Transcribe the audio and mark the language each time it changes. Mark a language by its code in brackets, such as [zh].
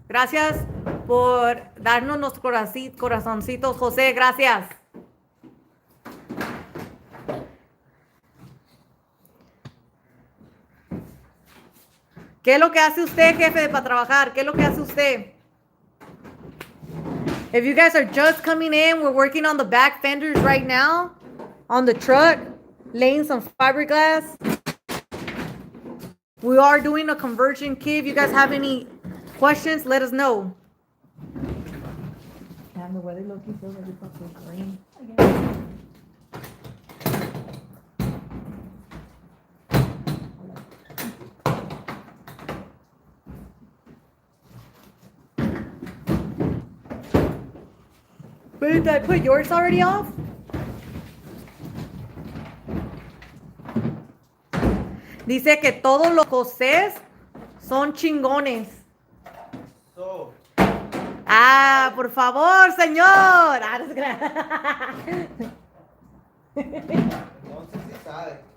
[es] Gracias por darnos los corazoncitos, José, gracias. ¿Qué es lo que hace usted, jefe, para trabajar? ¿Qué es lo que hace usted? [en] If you guys are just coming in, we're working on the back fenders right now on the truck, laying some fiberglass. We are doing a conversion kit. If you guys have any questions, let us know. And the weather looking feels like it's fucking green. Wait, did I put yours already off? [es] Dice que todos los Josés son chingones. [en] So, [es] Ah, por favor, señor. Ah, no se crea. entonces sí sabe.